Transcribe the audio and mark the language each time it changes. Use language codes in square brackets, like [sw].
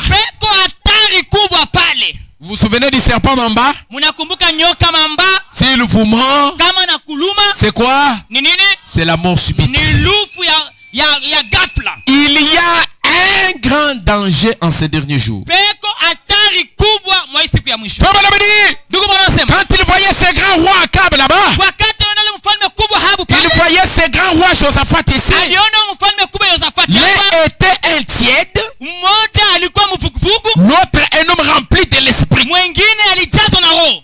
[sw] Peko hatari kubwa pale. [fr] Vous vous souvenez du serpent Mamba? [sw] Munakumbuka nyoka mamba [fr] S'il vous mord, [sw] kama na kuluma [fr] c'est quoi? [sw] ni nini? [fr] C'est la mort subite. [sw] Ni lufu ya ghafla. [fr] Il y a un grand danger en ces derniers jours. [sw] Peko hatari kubwa mwa siku ya mwisho. [fr] Frère Branham dit, [sw] Ndugu Branham anasema [fr] quand il voyait ce grand roi Akab là-bas, [sw] wakati anaona mfalme kubwa Ahabu [fr] il [sw] pale, [fr] voyait ce grand roi Josaphat ici. [sw] aliona mfalme kubwa Yosafati. [fr] L'un était un tiède, [sw] Mmoja alikuwa mvuguvugu, [fr] l'autre un homme rempli de l'esprit. [sw] mwingine alijazwa na roho.